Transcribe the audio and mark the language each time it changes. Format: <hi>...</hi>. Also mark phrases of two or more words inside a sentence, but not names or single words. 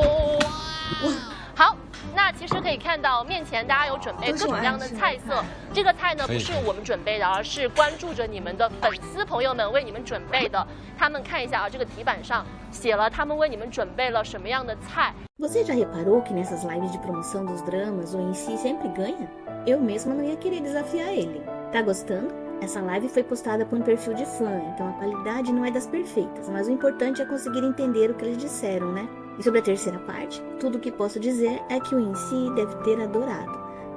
<zh>好，那其实可以看到面前大家有准备各种各样的菜色。这个菜呢不是我们准备的，而是关注着你们的粉丝朋友们为你们准备的。他们看一下啊，这个题板上写了他们为你们准备了什么样的菜。</zh> <pt>Você já reparou que nessas lives de promoção dos dramas o MC sempre ganha? Eu mesma não ia querer desafiar ele. Tá gostando? Essa live foi postada por um perfil de fã, então a qualidade não é das perfeitas, mas o importante é conseguir entender o que eles disseram, né? E sobre a terceira parte, tudo o que posso dizer é que o MC deve ter adorado.</pt>